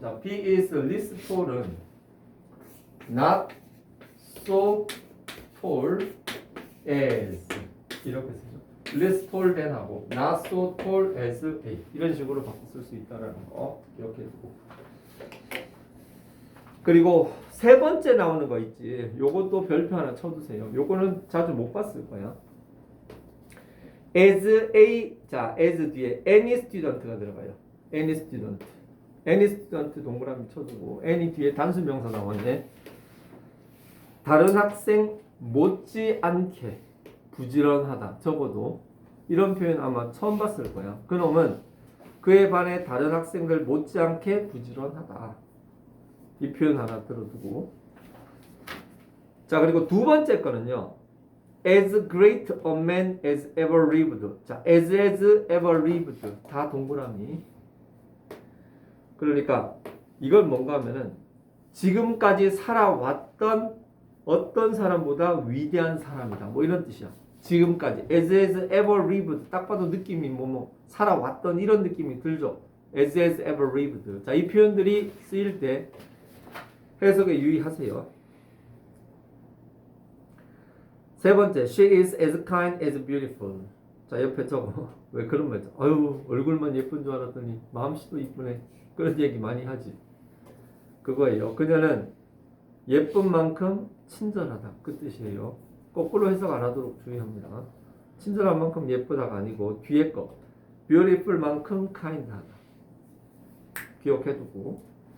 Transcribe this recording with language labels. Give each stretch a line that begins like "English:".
Korean: 자,
English: B is less tall
Korean: 은
English: not so tall as
Korean: 이렇게 쓰죠.
English: less tall than
Korean: 하고
English: not so tall as A
Korean: 이런 식으로 바꿔 쓸 수 있다라는 거 기억해 두고. 그리고 세 번째 나오는 거 있지. 요것도 별표 하나 쳐두세요. 요거는 자주 못 봤을 거야. as a 자 as 뒤에 any student가 들어가요.
English: any student.
Korean: any student 동그라미 쳐주고 any 뒤에 단수 명사 나오네. 다른 학생 못지않게 부지런하다. 적어도 이런 표현 아마 처음 봤을 거야. 그놈은 그에 반해 다른 학생들 못지않게 부지런하다. 이 표현 하나 들어두고. 자, 그리고 두 번째 거는요.
English: as great a man as ever lived.
Korean: 자,
English: as ever lived.
Korean: 다 동그라미. 그러니까 이건 뭔가 하면은 지금까지 살아왔던 어떤 사람보다 위대한 사람이다. 뭐 이런 뜻이야. 지금까지
English: as ever lived.
Korean: 딱 봐도 느낌이 살아왔던 이런 느낌이 들죠.
English: as ever lived.
Korean: 자, 이 표현들이 쓰일 때 해석에 유의하세요. 세 번째,
English: she is as kind as beautiful.
Korean: 자, 옆에 저거 왜 그런 말? 아유, 얼굴만 예쁜 줄 알았더니 마음씨도 이쁘네. 그런 얘기 많이 하지. 그거예요. 그녀는 예쁜 만큼 친절하다. 그 뜻이에요. 거꾸로 해석 안 하도록 주의합니다. 친절한 만큼 예쁘다가 아니고 뒤에 거 beautiful 만큼 kind하다. 기억해두고.